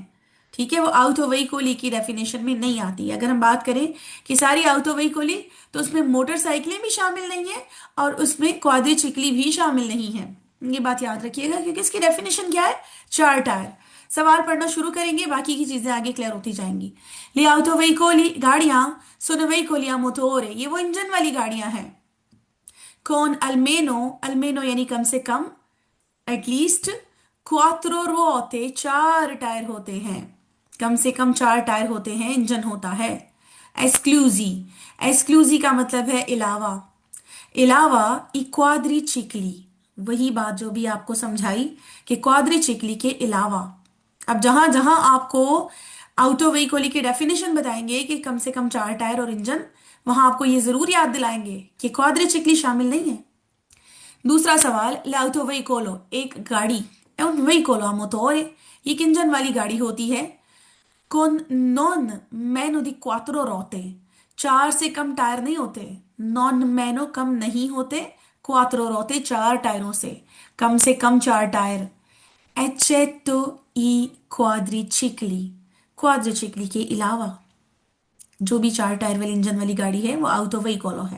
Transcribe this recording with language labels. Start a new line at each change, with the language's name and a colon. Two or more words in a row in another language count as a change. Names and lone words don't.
Hindi: ठीक है, वो आउटो वेहिकली की डेफिनेशन में नहीं आती। अगर हम बात करें कि सारी आउटो वेहिकली, तो उसमें मोटरसाइकिलें भी शामिल नहीं है और उसमें क्वाड्रिचिकली भी शामिल नहीं है। ये बात याद रखिएगा क्योंकि इसकी डेफिनेशन क्या है? चार टायर। सवाल पढ़ना शुरू करेंगे, बाकी की चीजें आगे क्लियर होती जाएंगी।
Italian: ले auto veicoli गाड़ियां, sono veicoli a motore,
Hindi: ये वो इंजन वाली गाड़ियां हैं। कौन? अल्मेनो, अल्मेनो यानी कम से कम, एटलीस्ट।
Italian: quattro ruote,
Hindi: चार टायर होते हैं, कम से कम चार टायर होते हैं, इंजन होता है। एस्क्लूजी, एस्क्लूजी का मतलब है अलावा। अलावा इक्वाद्रिचिकली, वही बात जो भी आपको समझाई कि क्वाद्रिचिकली के अलावा। अब जहां जहां आपको आउटो वेहिकली की डेफिनेशन बताएंगे कि कम से कम चार टायर और इंजन, वहां आपको ये जरूर याद दिलाएंगे कि क्वाद्रिचिकली शामिल नहीं है। दूसरा सवाल,
Italian: l'auto veicolo,
Hindi: एक गाड़ी,
Italian: è un veicolo a motore,
Hindi: ये एक इंजन वाली गाड़ी होती है।
Italian: con non meno di quattro ruote,
Hindi: चार से कम टायर नहीं होते।
Italian: non meno
Hindi: कम नहीं होते,
Italian: quattro ruote
Hindi: चार टायरों से, कम से कम चार टायर।
Italian: eccetto i quadricicli,
Hindi: क्वाड्रिचिकली के अलावा जो भी चार टायर वाली इंजन वाली गाड़ी है वो आउटो वेहिकलो है।